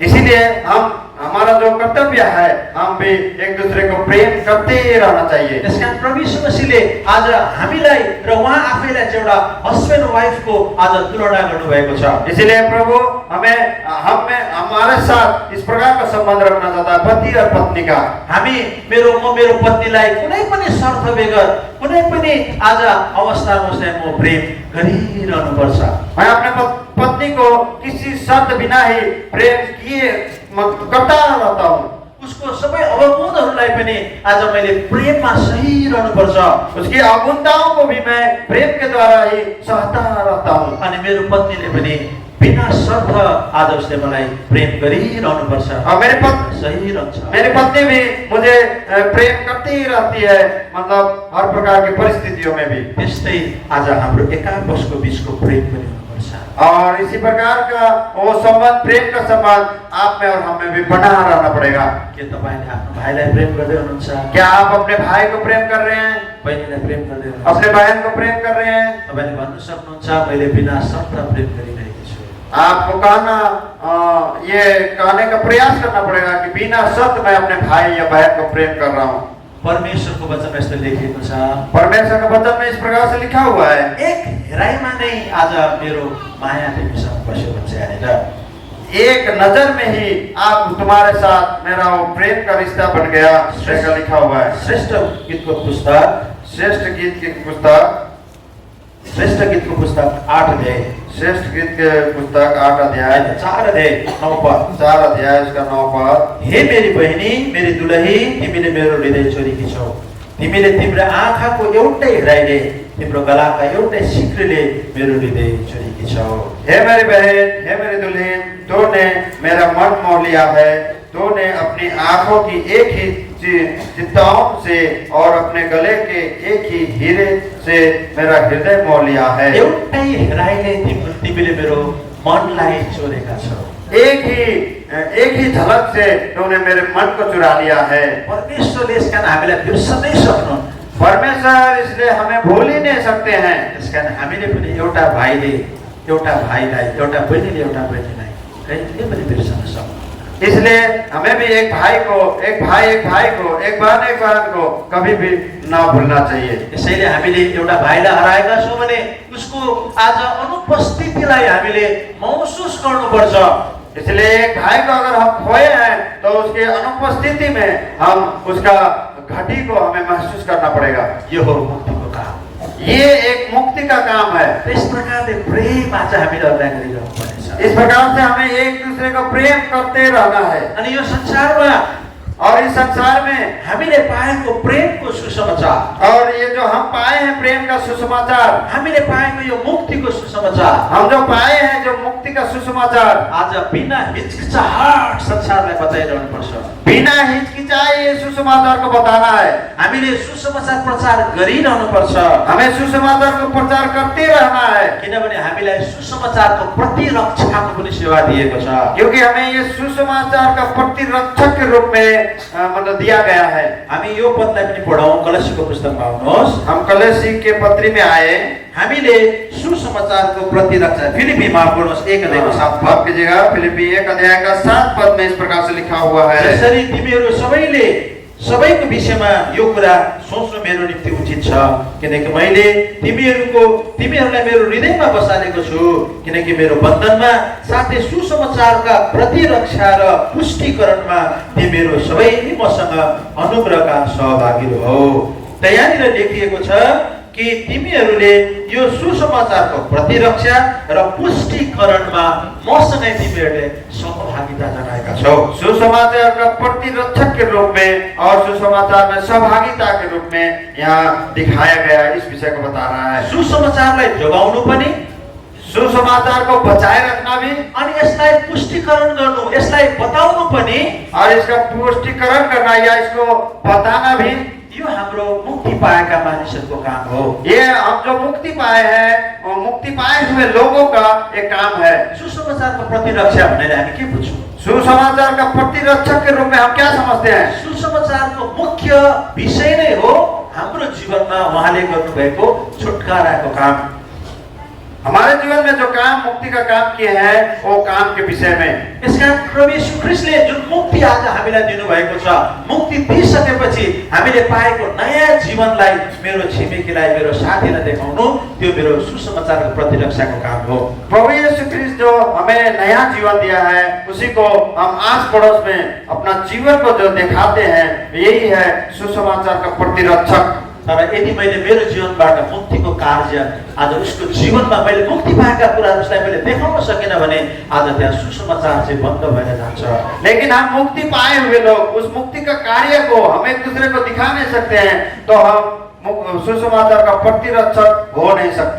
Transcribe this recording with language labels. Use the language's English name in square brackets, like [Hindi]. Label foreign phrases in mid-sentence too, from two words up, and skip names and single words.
[Hindi] इसीलिए हमारा जो कर्तव्य है हम भी एक दूसरे को प्रेम करते रहना चाहिए। [Nepali] त्यसकारण प्रभु यीशु मसीहले आज हामीलाई र उहाँ आफैलाई चाहिँ एउटा [English] husband wife-ko [Nepali] आज तुलना गर्नुभएको छ। [Hindi] इसीलिए प्रभु हमारे साथ इस प्रकार का संबंध रखना चाहता है, पति और पत्नी का। [Nepali] म मेरो पत्नीलाई कुनै पनि शर्त बेगर कुनै पनि आज अवस्थामा चाहिँ म प्रेम गरिरहनु पर्छ। [Hindi] मैं अपने पत्नी को किसी शर्त बिना ही प्रेम किए करता रहता हूँ। [Nepali] उसको सबै अवगुणहरूलाई पनि आज मैले प्रेममा सही रहनु पर्छ। [Hindi] उसकी अवगुणताओं को भी मैं प्रेम के द्वारा ही सहता रहता हूँ। [Nepali] अनि मेरो पत्नीले पनि बिना शर्त आज उसले मलाई प्रेम गरिरहनु पर्छ [Hindi] और [Nepali] सही रहन्छ। [Hindi] मेरी पत्नी भी मुझे प्रेम करती रहती है, मतलब हर प्रकार की परिस्थितियों में भी। [Nepali] त्यस्तै आज हाम्रो एकापसको बीचको प्रेम पनि हुनुपर्छ। हुनुहुन्छ। [Hindi] और इसी प्रकार का वो संबंध, प्रेम का संबंध आप में और हम में भी बना रहना पड़ेगा। [Nepali] के तपाईँले आफ्नो भाइलाई प्रेम गर्दै हुनुहुन्छ? [Hindi] क्या आप अपने भाई को प्रेम कर रहे हैं? [Nepali] बहिनीलाई प्रेम गर्दै हुनुहुन्छ? [Hindi] अपने बहन को प्रेम कर रहे हैं? [Nepali] तपाईँले भन्नु सक्नुहुन्छ मैले बिना शर्त प्रेम गरिरहेको छु? [Hindi] आपको ये कहने का प्रयास करना पड़ेगा कि बिना शर्त मैं अपने भाई या बहन को प्रेम कर रहा हूँ। [Nepali] परमेश्वरको वचनमा यस्तो लेखिएको छ, [Hindi] परमेश्वर का वचन में इस प्रकार से लिखा हुआ है, [Nepali] एक हेराइमा नै आज मेरो माया तिमीसँग बस्यो भन्छ यहाँनिर। [Hindi] एक नजर में ही आप तुम्हारे साथ मेरा वो प्रेम का रिश्ता बन गया, ऐसा लिखा हुआ है। [Nepali] श्रेष्ठ गीतको पुस्तक, [Hindi] श्रेष्ठ गीत की पुस्तक, [Nepali] श्रेष्ठ गीतको पुस्तक 8 अध्याय, [Hindi] श्रेष्ठ गीत के पुस्तक 8 अध्याय, [Nepali] 4 अध्याय 9 पद। [Hindi] 4 अध्याय उसका 9 पद। [Nepali] हे मेरी बहिनी, मेरी दुलही, तिमीले मेरो हृदय चोरेकी छौ। तिमीले तिम्रो आँखाको एउटै हेराइले, तिम्रो गलाका एउटै सिक्रीले मेरो हृदय चोरेकी छौ। [Hindi] हे मेरी बहन, हे मेरी दुल्हन, तूने मेरा मन मोह लिया है। तूने अपनी आंखों की एक ही चित्ताओं से और अपने गले के एक ही हीरे से मेरा हृदय मोह लिया है। [Nepali] एउटै हेराइले तिमीले मेरो मनलाई चोरेका छौ। [Hindi] एक ही झलक से तूने मेरे मन को चुरा लिया है। [Nepali] परमेश्वरले यसका हामीलाई बिर्सनै सक्नुहुन्न। [Hindi] परमेश्वर इसलिए हमें भूल ही नहीं सकते हैं। [Nepali] त्यसकारण हामीले पनि एउटा भाइले एउटा भाइलाई, एउटा बहिनीले एउटा बहिनीलाई कहिले पनि बिर्सन सक्दैन। [Hindi] इसलिए हमें भी एक भाई को, एक भाई को, एक बहन को कभी भी ना भूलना चाहिए। [Nepali] त्यसैले हामीले एउटा भाइलाई हराएका छौँ भने उसको आज अनुपस्थितिलाई हामीले महसुस गर्नुपर्छ। [Hindi] इसलिए एक भाई को अगर हम खोए हैं तो उसके अनुपस्थिति में हम उसका घटी को हमें महसूस करना पड़ेगा। [Nepali] यो हो मुक्तिको काम। [Hindi] ये एक मुक्ति का काम है। इस प्रकारले [Nepali] प्रेम आज हामीले अध्ययन गरिरहनु पर्नेछ। [Hindi] इस प्रकार से हमें एक दूसरे को प्रेम करते रहना है। [Nepali] अनि यो संसारमा [Hindi] और इस संसार में [Nepali] हामीले पाएको प्रेमको सुसमाचार, [Hindi] और ये जो हम पाए हैं प्रेम का सुसमाचार, [Nepali] हामीले पाएको यो मुक्तिको सुसमाचार, [Hindi] हम जो पाए हैं जो मुक्ति का सुसमाचार, [Nepali] आज बिना हिचकिचाहट संसारलाई बताइरहनु पर्छ। [Hindi] बिना हिचकिचाए ये सुसमाचार को बताना है। [Nepali] हामीले सुसमाचार प्रचार गरिरहनु पर्छ। [Hindi] हमें सुसमाचार को प्रचार करते रहना है, [Nepali] किनभने हामीलाई सुसमाचारको प्रतिरक्षाको पनि सेवा दिएको छ। [Hindi] क्योंकि हमें ये सुसमाचार का प्रतिरक्षक के रूप में मतलब दिया गया है। [Nepali] हामी यो पदलाई पनि पढौं। कलसीको पुस्तकमा आउनुहोस्। [Hindi] हम कलसी के पत्री में आए। [Nepali] हामीले सुसमाचारको प्रतिरक्षा फिलिपीमा पढ्नुहोस् 1 अध्यायको 7 पद। [Hindi] माफ कीजिएगा, फिलिपी 1 अध्याय का 7 पद में इस प्रकार से लिखा हुआ है, [Nepali] जसरी तिमीहरू सबैको विषयमा यो कुरा सोच्नु मेरो निम्ति उचित छ, किनकि मैले तिमीहरूलाई मेरो हृदयमा बसालेको छु, किनकि मेरो बन्धनमा साथै सुसमाचारका प्रतिरक्षा र पुष्टिकरणमा तिमीहरू सबै मसँग अनुग्रहका सहभागी हौ। त्यहाँनिर लेखिएको छ कि तिमीहरूले यो सुसमाचारको प्रतिरक्षा र पुष्टिकरणमा मसँगै तिमीहरूले सहभागिता जनाएका छौ। [Hindi] सुसमाचार का प्रतिरक्षक के रूप में और सुसमाचार में सहभागिता के रूप में यहाँ दिखाया गया इस विषय को बता रहा है। [Nepali] सुसमाचारलाई जोगाउनु पनि, [Hindi] सुसमाचार को बचाए रखना भी, [Nepali] अनि यसलाई पुष्टिकरण गर्नु, यसलाई बताउनु पनि, [Hindi] और इसका पुष्टिकरण करना या इसको बताना भी, [Nepali] यो हाम्रो मुक्ति पाएका मानिसहरूको काम हो। [Hindi] ये हम जो मुक्ति पाए हैं वो मुक्ति पाए हुए लोगों का एक काम है। [Nepali] सुसमाचारको प्रतिरक्षा भनेर हामी के बुझ्छौँ? [Hindi] सुसमाचार का प्रतिरक्षक के रूप में हम क्या समझते हैं? [Nepali] सुसमाचारको मुख्य विषय नै हो हाम्रो जीवनमा उहाँले गर्नुभएको छुटकाराको काम। [Hindi] हमारे जीवन में जो काम मुक्ति का काम किए हैं वो काम के विषय में। [Nepali] यसका प्रभु यीशु ख्रीष्टले जुन मुक्ति आज हामीलाई दिनुभएको छ, मुक्ति दिइसकेपछि हामीले पाएको नयाँ जीवनलाई मेरो छिमेकीलाई, मेरो साथीलाई देखाउनु, त्यो मेरो सुसमाचारको प्रतिरक्षाको काम हो। [Hindi] प्रभु यीशु ख्रीष्ट जो हमें नया जीवन दिया है उसी को हम आस पड़ोस में अपना जीवन को जो दिखाते हैं, यही है सुसमाचार का प्रतिरक्षक। [Nepali] तर यदि मैले मेरो जीवनबाट मुक्तिको कार्य आज उसको जीवनमा मैले मुक्ति पाएका कुराहरू उसलाई मैले देखाउन सकिनँ भने आज त्यहाँ सुसमाचार चाहिँ बन्द भएर जान्छ। [Hindi] लेकिन हम मुक्ति पाए हुए लोग उस मुक्ति का कार्य को हम एक दूसरे को दिखा नहीं सकते हैं, तो हम सुसमाचार का प्रतिरक्षक हो नहीं सकते।